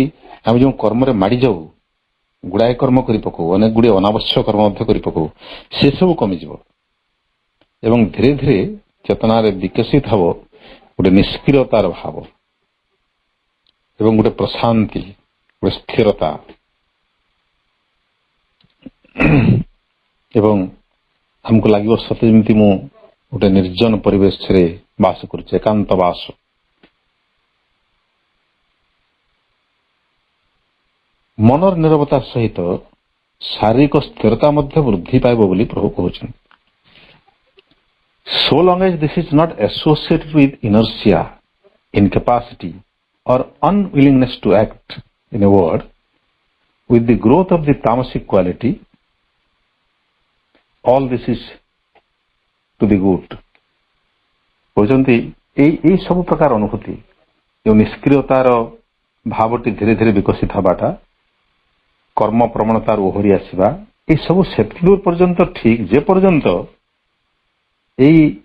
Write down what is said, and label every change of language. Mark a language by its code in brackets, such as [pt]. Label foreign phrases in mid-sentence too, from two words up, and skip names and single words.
[or] ଆମେ ଯେଉଁ କର୍ମରେ ମାଡ଼ି ଯାଉ, ଗୁଡ଼ାଏ କର୍ମ କରି ପକଉ, ଅନେକ ଗୁଡ଼ିଏ ଅନାବଶ୍ୟକ କର୍ମ ମଧ୍ୟ କରି ପକଉ, ସେସବୁ କମିଯିବ ଏବଂ ଧୀରେ ଧୀରେ ଚେତନାରେ ବିକଶିତ ହେବ ଗୋଟେ ନିଷ୍କ୍ରିୟତାର ଭାବ ଏବଂ ଗୋଟେ ପ୍ରଶାନ୍ତି, ଗୋଟେ ସ୍ଥିରତା ଏବଂ ଆମକୁ ଲାଗିବ ସତେ ଯେମିତି ମୁଁ ଗୋଟେ ନିର୍ଜନ ପରିବେଶରେ ବାସ କରୁଛି, ଏକାନ୍ତ ବାସ। ମନର ନିରବତା ସହିତ ଶାରୀରିକ ସ୍ଥିରତା ମଧ୍ୟ ବୃଦ୍ଧି ପାଇବ ବୋଲି ପ୍ରଭୁ କହୁଛନ୍ତି। [en] So long as this is not associated with inertia, incapacity or unwillingness to act, in a word, with the growth of the tamasic quality, all this is to the good. [or] କହୁଛନ୍ତି ଏଇ ସବୁ ପ୍ରକାର ଅନୁଭୂତି, ଯେଉଁ ନିଷ୍କ୍ରିୟତାର ଭାବଟି ଧୀରେ ଧୀରେ ବିକଶିତ ହେବାଟା, କର୍ମ ପ୍ରବଣତାରୁ ଓହରି ଆସିବା, ଏସବୁ ସେତିକି ପର୍ଯ୍ୟନ୍ତ ଠିକ ଯେ ପର୍ଯ୍ୟନ୍ତ ଏଇ